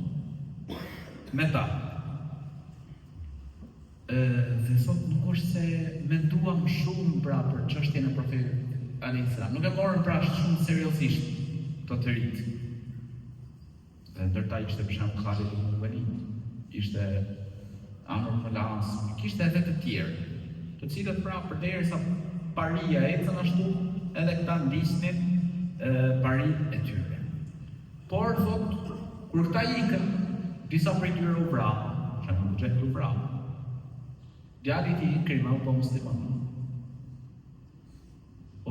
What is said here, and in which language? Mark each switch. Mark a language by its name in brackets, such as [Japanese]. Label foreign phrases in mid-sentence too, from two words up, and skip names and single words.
[Albanian] Me ta. Dhe thotë nuk është se menduam shumë pra për çështjen e profetit [Arabic] عليه السلام. [Albanian] Nuk e morën pra shumë seriozisht to të rit. Dhe ndërta ishte për shembull Khalid ibn Walid, ishte Amr ibn al-As, kishte edhe të tjerë, të cilët pra përderisa paria ecën ashtu, edhe këta ndisnin parinë e tyre. Por thotë, kur këta ikën, disa prej tyre u vrau, shembull Xehd u vrau. Djali i tij Ikrima u bë musliman.